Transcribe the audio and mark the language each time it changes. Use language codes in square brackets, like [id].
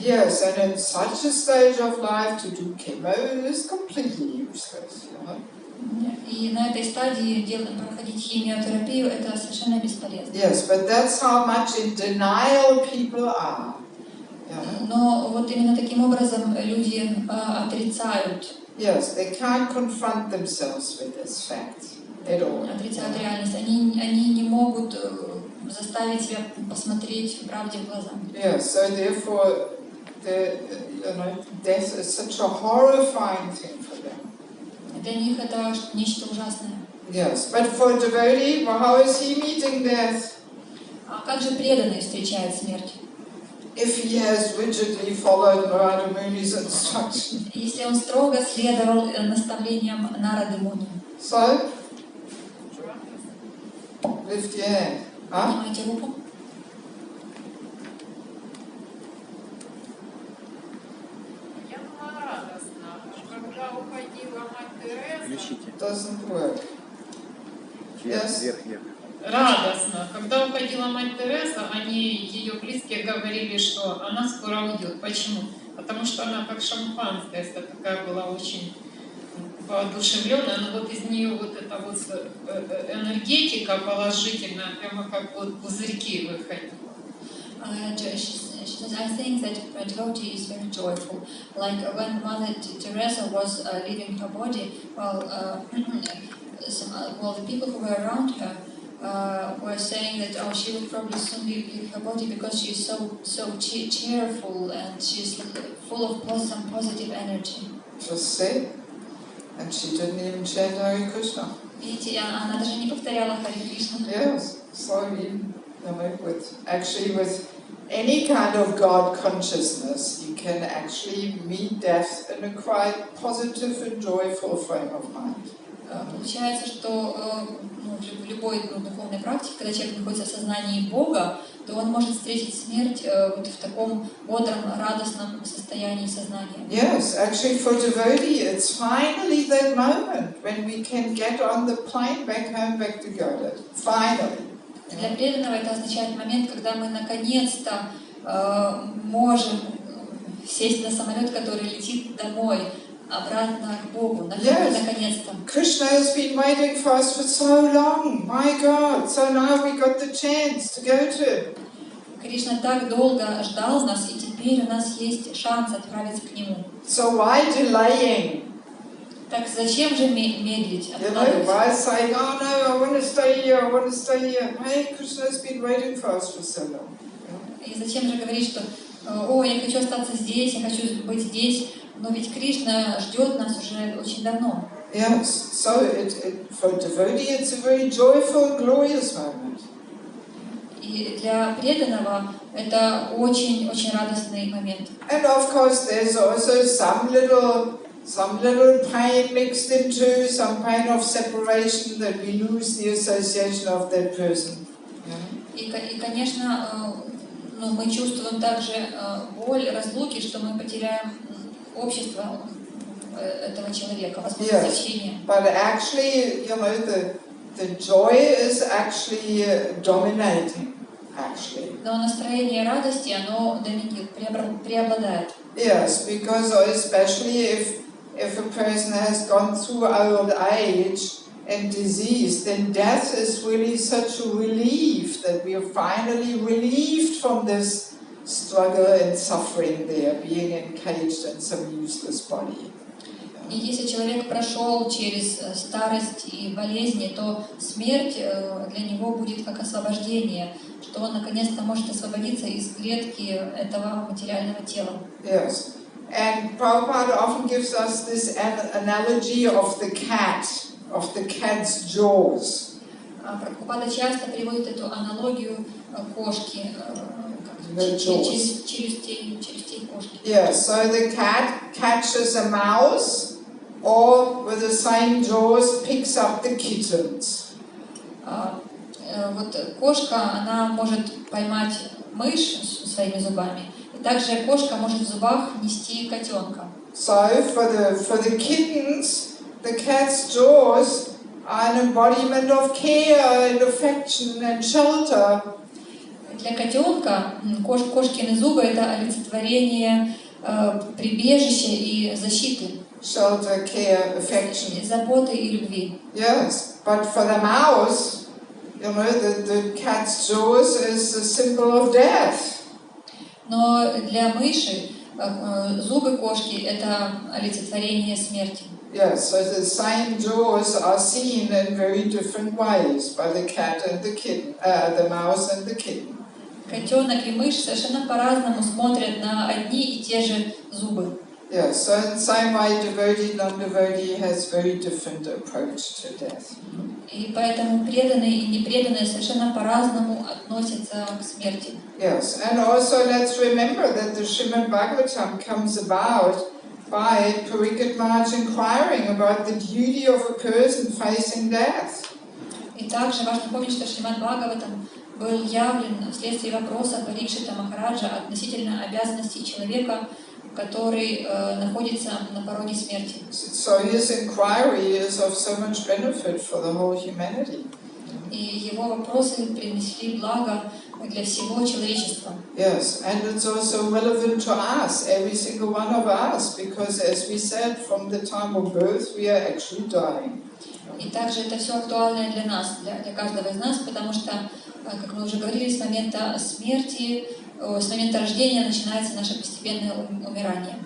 [en] Yes, and in such a stage of life to do chemo is completely useless, you know. [ru] И на этой стадии проходить химиотерапию это совершенно бесполезно. [en] Yes, but that's how much in denial people are. [ru] Но вот именно таким образом люди отрицают. [en] Yes, they can't confront themselves with this fact at all. [ru] Отрицают реальность. Они не могут заставить себя посмотреть правде в глаза. [en] Yes, so therefore, death is such a horrifying thing for them. [ru] Для них это нечто ужасное. [en] Yes, but for a devotee, well, how is he meeting death? [ru] А как же преданный встречает смерть? [en] If he has rigidly followed Narada Muni's instruction. [ru] Если он строго следовал наставлениям Нарады Муни. [en] So, lift your hand. [ru] Поднимайте руку. Я была радостна, когда уходила мать Тереза. [en] Doesn't work. Yes. [ru] Радостно. Когда уходила мать Тереза, ее близкие говорили, что она скоро уйдет. Почему? Потому что она как шампанское, такая была очень воодушевленная, но вот из нее вот эта вот энергетика положительная, прямо как вот пузырьки выходила. [en] She says, I think that a devotee is very joyful. Like when Mother Teresa was leaving her body, well, the people who were around her were saying that she will probably soon leave her body because she's so cheerful and she's full of some positive energy. Just say, and she didn't even chant Hare Krishna. [ru] Видите, она даже не повторяла Харе Кришна. [en] Yes, so with any kind of God consciousness, you can actually meet death in a quite positive and joyful frame of mind. [ru] Получается, что в любой духовной практике, когда человек находится в сознании Бога, то он может встретить смерть вот в таком бодром, радостном состоянии сознания. [en] Yes, actually for devotee, it's finally that moment when we can get on the plane back home, back to Godhead. Finally. [ru] Для преданного это означает момент, когда мы наконец-то можем сесть на самолет, который летит домой, обратно к Богу, наконец-то. [en] Krishna has been waiting for us for so long. My God! So now we got the chance to go to Him. [ru] Кришна так долго ждал нас, и теперь у нас есть шанс отправиться к Нему. [en] So why delaying? [ru] Так зачем же медлить? [en] Why saying, oh no, I want to stay here, I want to stay here. Hey, Krishna has been waiting for us for so long. [ru] И зачем же говорить, что я хочу остаться здесь, я хочу быть здесь, но ведь Кришна ждет нас уже очень давно. [en] Yes, so for devotee it's a very joyful, glorious moment. [ru] И для преданного это очень-очень радостный момент. [en] And of course there's also some little pain mixed into, some pain of separation, that we lose the association of that person. [ru] И конечно, мы чувствуем также боль разлуки, что мы потеряем общество этого человека, возможность общения. [en] But actually, the joy is actually dominating. [ru] Но настроение радости, оно доминирует, преобладает. [en] Yes, because especially if a person has gone through old age and disease, then death is really such a relief that we are finally relieved from this struggle and suffering there, being encaged in some useless body. [ru] И если человек прошел через старость и болезни, то смерть для него будет как освобождение, что он наконец-то может освободиться из клетки этого материального тела. [en] Yes. And Prabhupada often gives us this analogy of the cat's jaws. [ru] Прабхупада часто приводит эту аналогию кошки, челюстей кошки. [en] Yes, so the cat catches a mouse, or with the same jaws picks up the kittens. [ru] Вот кошка, она может поймать мышь своими зубами, и также кошка может в зубах нести котенка. [en] So for the kittens, the cat's jaws are an embodiment of care and affection and shelter. [ru] Для котенка кошкины зубы — это олицетворение прибежища и защиты. [en] Shelter, care, affection. [ru] Заботы и любви. [en] Yes, but for the mouse, the cat's jaws is a symbol of death. [ru] Но для мыши зубы кошки — это олицетворение смерти. [en] Yes, so the same jaws are seen in very different ways by the cat and the kitten, the mouse and the kitten. [ru] Котенок и мышь совершенно по-разному смотрят на одни и те же зубы. [en] Yes, so in the same way, devotee, non-devotee has very different approach to death. [ru] И поэтому преданные и непреданные совершенно по-разному относятся к смерти. [en] Yes, and also let's remember that the Srimad Bhagavatam comes about by Parikat Maharaj inquiring about the duty of a person facing death. [ru] И также важно помнить, что Шримад Бхагаватам был явлен вследствие вопроса Парикшита Махараджа относительно обязанностей человека, который находится на пороге смерти. [en] So his inquiry is of so much benefit for the whole humanity. [ru] И его вопросы принесли благо для всего человечества. [en] Yes, and it's also relevant to us, every single one of us, because as we said, from the time of birth we are actually dying. [ru] И также это все актуально для нас, для каждого из нас, потому что, как мы уже говорили, с момента смерти с момента рождения начинается наше постепенное умирание.